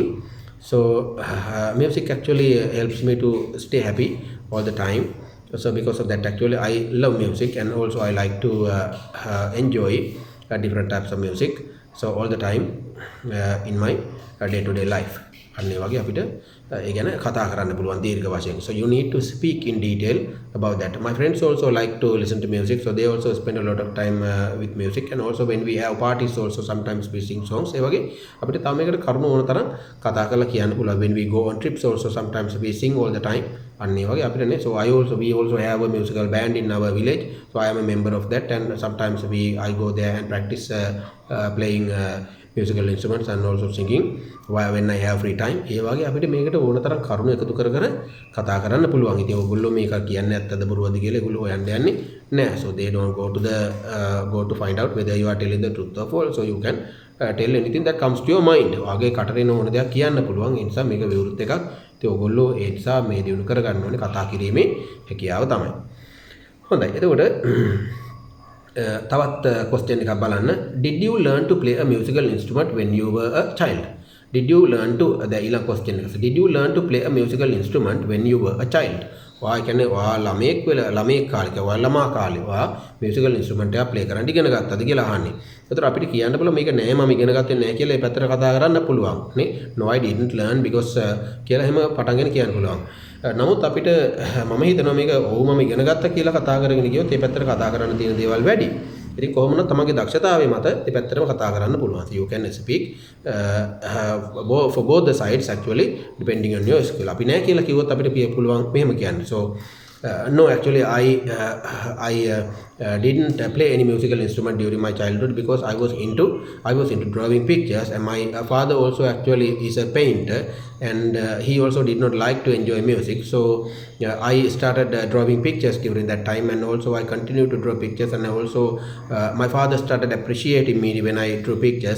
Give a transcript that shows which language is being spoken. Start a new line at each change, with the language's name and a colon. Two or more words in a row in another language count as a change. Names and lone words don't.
English: So music actually helps me to stay happy all the time. So because of that actually I love music, and also I like to enjoy different types of music, so all the time in my day-to-day life.
Sinhala: අන්න ඒ වගේ අපිට ඒ ගැන කතා කරන්න පුළුවන් දීර්ඝ වශයෙන්.
English: So you need to speak in detail about that. My friends also like to listen to music, so they also spend a lot of time with music, and also when we have parties also sometimes we sing songs.
Sinhala: ඒ වගේ අපිට තව මේකට කරුණු ඕන තරම් කතා කරලා කියන්න පුළුවන්.
English: When we go on trips also sometimes we sing all the time.
Sinhala: අන්න ඒ වගේ අපිට නේ.
English: So we also have a musical band in our village, so I am a member of that, and sometimes I go there and practice playing musical instruments and also singing when I have free time.
Sinhala: ඒ වගේ අපිට මේකට ඕන තරම් කරුණු එකතු කර කතා කරන්න පුළුවන්. ඉතින් ඔයගොල්ලෝ මේක කියන්නේ ඇත්තද බොරුවද කියලා ඒගොල්ලෝ හොයන්න යන්නේ නැහැ.
English: So they don't go to find out whether you are telling the truth or false. So you can tell anything that comes to your mind.
Sinhala: ඔයගේ කටරේන ඕන දෙයක් කියන්න පුළුවන්. ඒ නිසා මේක විවෘත එකක්. ඉතින් ඔයගොල්ලෝ ඒ නිසා මේ දිනු කර ගන්න ඕනේ කතා කිරීමේ හැකියාව තමයි. හොඳයි. එතකොට තවත් question එකක් බලන්න.
English: Did you learn to play a musical instrument when you were a child? did you learn to the
Sinhala: ඊළඟ question එක.
English: Did you learn to play a musical instrument when you were a child?
Sinhala: ඔයා කියන්නේ ඔයා ළමයෙක් කාලේ ඔයා ළමා කාලේ ඔයා
English: musical instrument
Sinhala: එකක් play කරන්න ඉගෙන ගත්තද කියලා අහන්නේ. ඒතර අපිට කියන්න පුළුවන් මේක නෑ මම ඉගෙන ගත්තේ නෑ කියලා ඒ පැත්තට කතා කරන්න පුළුවන් නේ.
English: No I didn't learn because
Sinhala: කියලා එහෙම පටන්ගෙන කියන්න පුළුවන්. නමුත් අපිට මම හිතනවා මේක ඔව් මම ඉගෙන ගත්තා කියලා කතා කරගෙන ගියොත් ඒ පැත්තට කතා කරන්න තියෙන දේවල් වැඩි. ඉතින් කොහොමද තමන්ගේ දක්ෂතාවය මත ඒ පැත්තටම කතා කරන්න පුළුවන්.
English: So you can speak for both the sides actually depending on your skill.
Sinhala: අපි නෑ කියලා කිව්වොත් අපිට පුළුවන් මෙහෙම කියන්න.
English: So no, actually I didn't play any musical instrument during my childhood because I was into drawing pictures, and my father also actually is a painter, and he also did not like to enjoy music. So I started drawing pictures during that time, and also I continued to draw pictures, and also my father started appreciating me when I drew pictures.